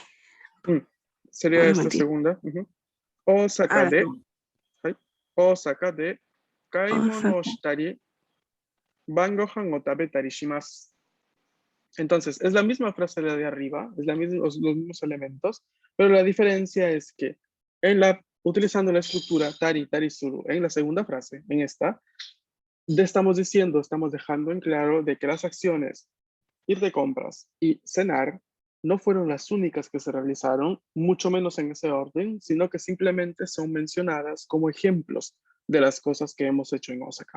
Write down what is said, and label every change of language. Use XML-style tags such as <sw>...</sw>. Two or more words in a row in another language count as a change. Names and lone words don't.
<es>Sería Un esta momentito. segunda. Osaka Ah, de,</es> <ja>はい。Osaka de 買い Osaka. 物をしたり、晩ご飯を食べたりします。</ja> <es>Entonces, es la misma frase de arriba, es los mismos elementos, pero la diferencia es que utilizando la estructura</es> <ja>たり、たりする</ja> <es>en la segunda frase, en esta, estamos dejando en claro de que las acciones ir de compras y cenar no fueron las únicas que se realizaron, mucho menos en ese orden, sino que simplemente son mencionadas como ejemplos de las cosas que hemos hecho en Osaka.</es>